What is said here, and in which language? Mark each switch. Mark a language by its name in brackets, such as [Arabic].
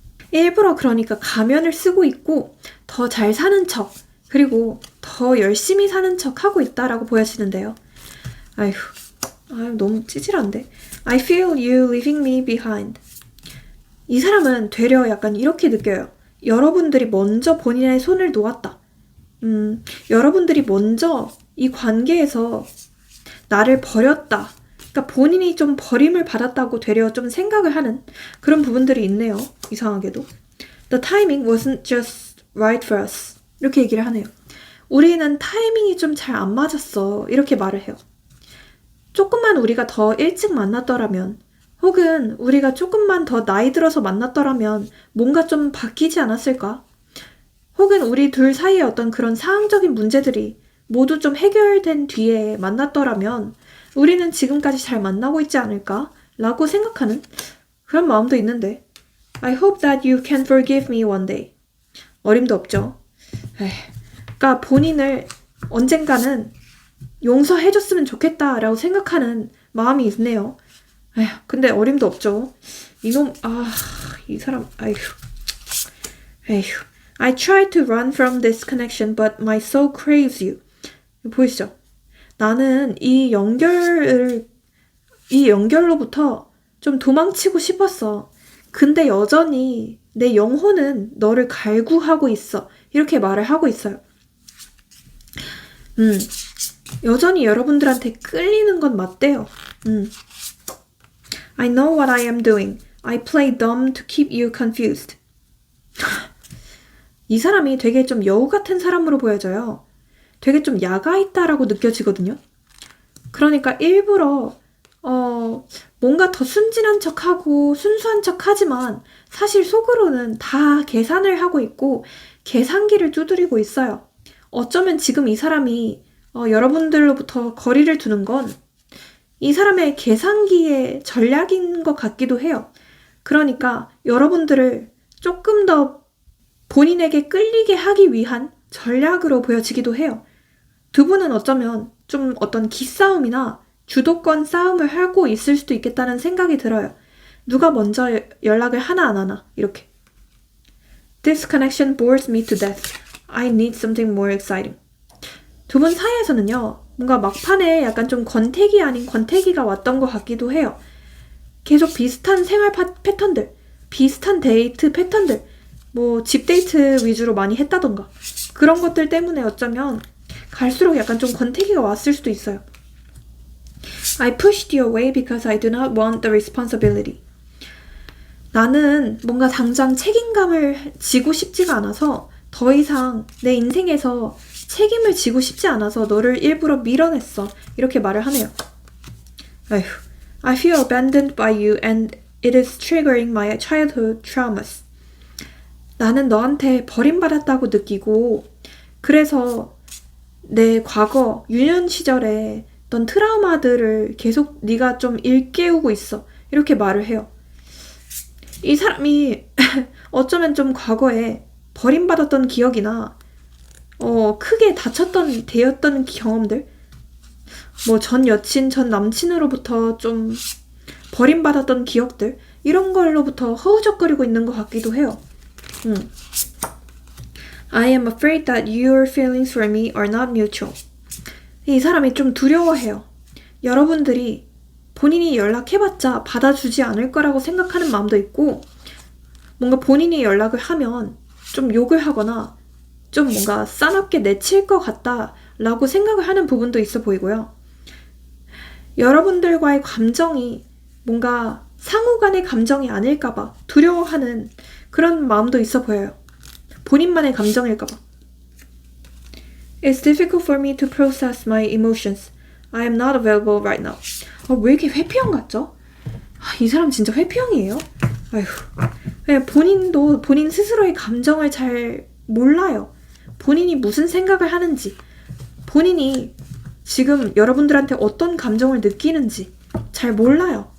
[Korean] 일부러 그러니까 가면을 쓰고 있고 더 잘 사는 척 그리고 더 더 열심히 사는 척 하고 있다라고 보여지는데요. 아휴, 너무 찌질한데. [English] I feel you leaving me behind. [Korean] 이 사람은 되려 약간 이렇게 느껴요. 여러분들이 먼저 본인의 손을 놓았다. 여러분들이 먼저 이 관계에서 나를 버렸다. 그러니까 본인이 좀 버림을 받았다고 되려 좀 생각을 하는 그런 부분들이 있네요. 이상하게도. [English] The timing wasn't just right for us. [Korean] 이렇게 얘기를 하네요. 우리는 타이밍이 좀 잘 안 맞았어. 이렇게 말을 해요. 조금만 우리가 더 일찍 만났더라면 혹은 우리가 조금만 더 나이 들어서 만났더라면 뭔가 좀 바뀌지 않았을까? 혹은 우리 둘 사이의 어떤 그런 상황적인 문제들이 모두 좀 해결된 뒤에 만났더라면 우리는 지금까지 잘 만나고 있지 않을까? 라고 생각하는 그런 마음도 있는데 [English] I hope that you can forgive me one day. [Korean] 어림도 없죠. 그러니까 본인을 언젠가는 용서해줬으면 좋겠다라고 생각하는 마음이 있네요. 근데 어림도 없죠. 이놈, 이 사람, 에휴. [English] I tried to run from this connection, but my soul craves you. [Korean] 보이시죠? 나는 이 연결로부터 좀 도망치고 싶었어. 근데 여전히 내 영혼은 너를 갈구하고 있어. 이렇게 말을 하고 있어요. 여전히 여러분들한테 끌리는 건 맞대요. [English] I know what I am doing. I play dumb to keep you confused. [Korean] 이 사람이 되게 좀 여우 같은 사람으로 보여져요. 되게 좀 야가 있다라고 느껴지거든요. 그러니까 일부러 뭔가 더 순진한 척하고 순수한 척하지만 사실 속으로는 다 계산을 하고 있고 계산기를 두드리고 있어요. 어쩌면 지금 이 사람이 여러분들로부터 거리를 두는 건 이 사람의 계산기의 전략인 것 같기도 해요. 그러니까 여러분들을 조금 더 본인에게 끌리게 하기 위한 전략으로 보여지기도 해요. 두 분은 어쩌면 좀 어떤 기싸움이나 주도권 싸움을 하고 있을 수도 있겠다는 생각이 들어요. 누가 먼저 연락을 하나 안 하나 이렇게. [English] This connection bores me to death. I need something more exciting. [Korean] 두 분 사이에서는요. 뭔가 막판에 약간 좀 권태기 아닌 권태기가 왔던 것 같기도 해요. 계속 비슷한 생활 패턴들, 비슷한 데이트 패턴들, 뭐 집 데이트 위주로 많이 했다던가 그런 것들 때문에 어쩌면 갈수록 약간 좀 권태기가 왔을 수도 있어요. [English] I pushed you away because I do not want the responsibility. [Korean] 나는 뭔가 당장 책임감을 지고 싶지가 않아서 더 이상 내 인생에서 책임을 지고 싶지 않아서 너를 일부러 밀어냈어. 이렇게 말을 하네요. [English] I feel abandoned by you and it is triggering my childhood traumas. [Korean] 나는 너한테 버림받았다고 느끼고 그래서 내 과거 유년 시절에 어떤 트라우마들을 계속 네가 좀 일깨우고 있어. 이렇게 말을 해요. 이 사람이 어쩌면 좀 과거에 버림받았던 기억이나 크게 대였던 경험들 뭐 전 여친, 전 남친으로부터 좀 버림받았던 기억들 이런 걸로부터 허우적거리고 있는 것 같기도 해요. [English] I am afraid that your feelings for me are not mutual. [Korean] 이 사람이 좀 두려워해요. 여러분들이 본인이 연락해봤자 받아주지 않을 거라고 생각하는 마음도 있고 뭔가 본인이 연락을 하면 좀 욕을 하거나 좀 뭔가 싸납게 내칠 것 같다라고 생각을 하는 부분도 있어 보이고요. 여러분들과의 감정이 뭔가 상호 간의 감정이 아닐까봐 두려워하는 그런 마음도 있어 보여요. 본인만의 감정일까봐. [English] It's difficult for me to process my emotions. I am not available right now. [Korean] 왜 이렇게 회피형 같죠? 이 사람 진짜 회피형이에요? 본인도 본인 스스로의 감정을 잘 몰라요. 본인이 무슨 생각을 하는지, 본인이 지금 여러분들한테 어떤 감정을 느끼는지 잘 몰라요.